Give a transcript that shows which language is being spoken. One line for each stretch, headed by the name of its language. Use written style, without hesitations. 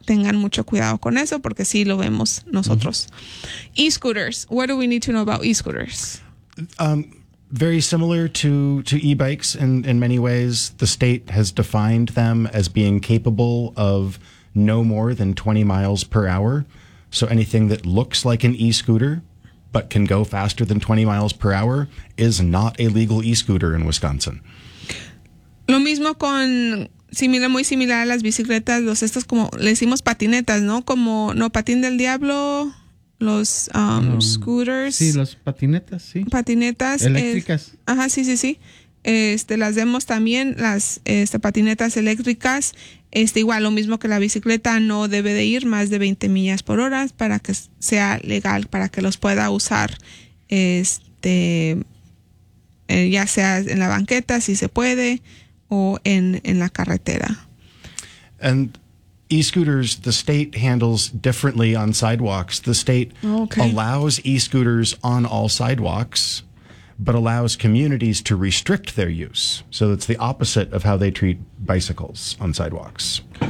Spanish: Tengan mucho cuidado con eso porque sí lo vemos nosotros.
English: Uh-huh. E-scooters. What do we need to know about e-scooters? Very similar to e-bikes in many ways. The state has defined them as being capable of no more than 20 miles per hour. So anything that looks like an e-scooter but can go faster than 20 miles per hour is not a legal e-scooter in Wisconsin.
Spanish: Lo mismo con, similar, muy similar a las bicicletas, los estos como, le decimos patinetas, ¿no? Como, no, patín del diablo, los scooters. Sí, las patinetas, sí. Patinetas. Eléctricas. Ajá, sí, sí, sí. Las vemos también, las patinetas eléctricas. Igual, lo mismo que la bicicleta, no debe de ir más de 20 millas por hora para que sea legal, para que los pueda usar, ya sea en la banqueta, si se puede, o en la carretera.
English: And e-scooters, the state handles differently on sidewalks. The state okay. allows e-scooters on all sidewalks, but allows communities to restrict their use. So it's the opposite of how they treat bicycles on sidewalks.